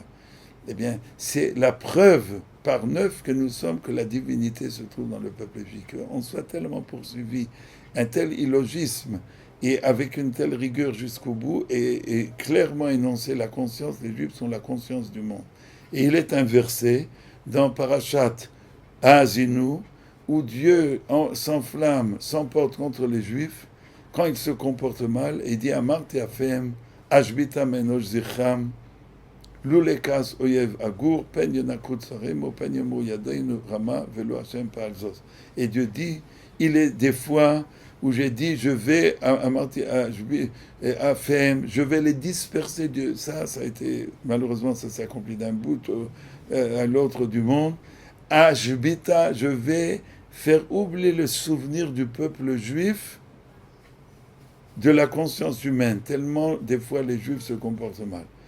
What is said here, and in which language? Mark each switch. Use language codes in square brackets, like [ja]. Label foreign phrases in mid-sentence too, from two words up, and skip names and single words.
[fr] Eh bien, c'est la preuve par neuf que nous sommes, que la divinité se trouve dans le peuple juif, qu'on soit tellement poursuivi, un tel illogisme, et avec une telle rigueur jusqu'au bout, et clairement énoncé la conscience, les Juifs sont la conscience du monde. Et il est inversé dans Parashat Haazinu, où Dieu s'enflamme, s'emporte contre les Juifs, quand ils se comportent mal, et dit [he] אמרתי אפאיהם אשביתה מאנוש זכרם לולי כעס אויב אגור פן ינכרו צרימו פן יאמרו ידינו רמה ולא השם פעל זאת. [fr] Et Dieu dit, il est des fois où j'ai dit, je vais je vais les disperser de ça a été, malheureusement, ça s'est accompli d'un bout à l'autre du monde. Ashbita, je vais faire oublier le souvenir du peuple juif de la conscience humaine, tellement des fois les juifs se comportent mal.